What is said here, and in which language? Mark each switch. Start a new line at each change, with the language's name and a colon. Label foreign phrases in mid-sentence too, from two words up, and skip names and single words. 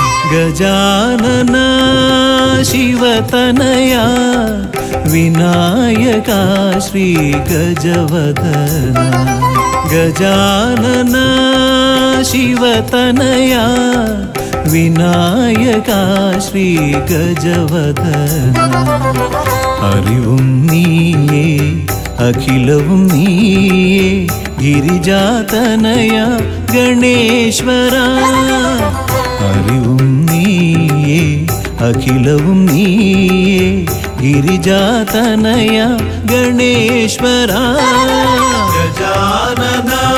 Kannada: ಗಜಾನನ ಶಿವತನಯ ವಿನಾಯಕ ಶ್ರೀ ಗಜವದನ ಗಜಾನನ ಶಿವತನಯ ವಿನಾಯಕ ಶ್ರೀ
Malayalam: ಗಜವದನ അറിവും നീയേ അഖിലവും നീയേ ഗിരിജാതനയ ഗണേശ്വര അറിവും നീയേ അഖിലവും നീയേ ഗിരിജാതനയ ഗണേശ്വര ഗജാനന